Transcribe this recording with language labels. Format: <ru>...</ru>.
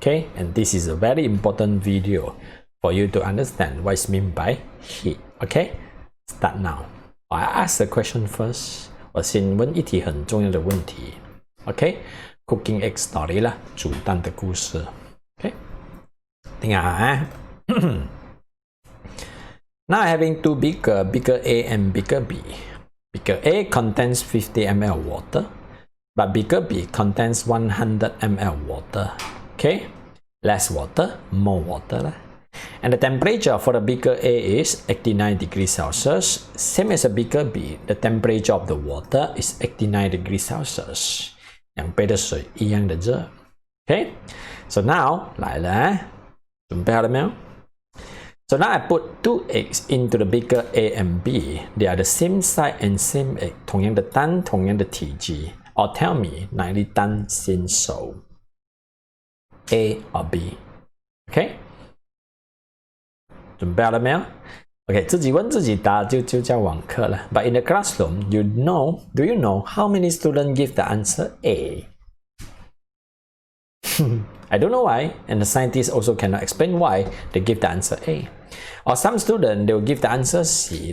<en>Okay, and this is a very important video for you to understand what is meant by heat. Okay, start now. I ask the question first.</en> <zh>我先问一题很重要的问题。</zh> <en>Okay, cooking egg story</en> <zh>啦，煮蛋的故事。 Okay, 听下啊。</zh> <en>Now having two bigger A and bigger B. Bigger A contains 50 ml water, but bigger B contains 100 ml water. Okay, less water, more water. And the temperature for the bigger A is 89 degrees Celsius. Same as a bigger B, the temperature of the water is 89 degrees Celsius.</en> <zh>2杯的水一样的热。</zh> <en>Okay, so now</en> <zh>来了，准备好了没有？</zh> <en>So now I put 2 eggs into the bigger A and B. They are the same size and same egg.</en> <zh>同样的蛋，同样的体积。</zh> <en>Or tell me</en> <zh>哪一粒蛋先熟</zh> <en>？A or B? OK？</en> <zh>准备好了没有 ？OK， 自己问自己答就叫网课了。</zh> <en>But in the classroom, do you know how many students give the answer A? I don't know why, and the scientists also cannot explain why they give the answer A. Or some students, they will give the answer C.</en>